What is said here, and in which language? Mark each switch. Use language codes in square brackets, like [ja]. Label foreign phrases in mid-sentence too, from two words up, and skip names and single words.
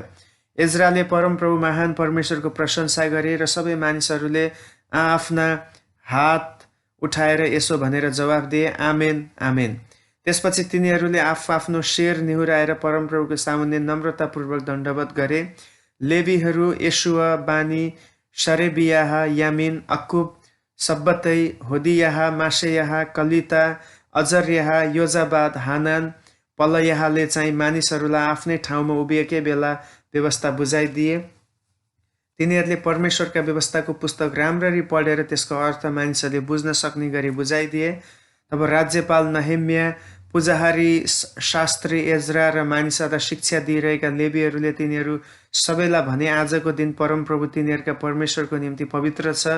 [ne] एज्राले परमप्रभु महान परमेश्वरको प्रशंसा गरे र सबै मानिसहरूले आफ्ना हात उठाएर यसो भनेर जवाफ दिए, आमेन, आमेन। त्यसपछि तिनीहरूले आफ्नो शिर निहुराएर परमप्रभुको सामुन्ने नम्रतापूर्वक दण्डवत गरे। लेवीहरू येशुवा, बानी, शरेबियाह, यामिन, अक्कुब, सब्बतै, होदियाह, मासेयाह, कलिता, अजर्याह, योजाबाद, हानान, पलयाहले चाहिँ मानिसहरूलाई आफ्नै ठाउँमा उभिएकै बेला व्यवस्था बुझाइदिए। तिनीहरूले परमेश्वरका व्यवस्थाको पुस्तक राम्ररी पढेर त्यसको अर्थ मानिसहरूले बुझ्न सक्ने गरी बुझाइदिए। तब राज्यपाल नहेम्या, पुजारी शास्त्री एज्रा र मानिसहरूलाई शिक्षा दिइरहेका लेवीहरूले तिनीहरू सबैलाई भने, आजको दिन परमप्रभु तिनीहरूका परमेश्वरको निम्ति पवित्र छ।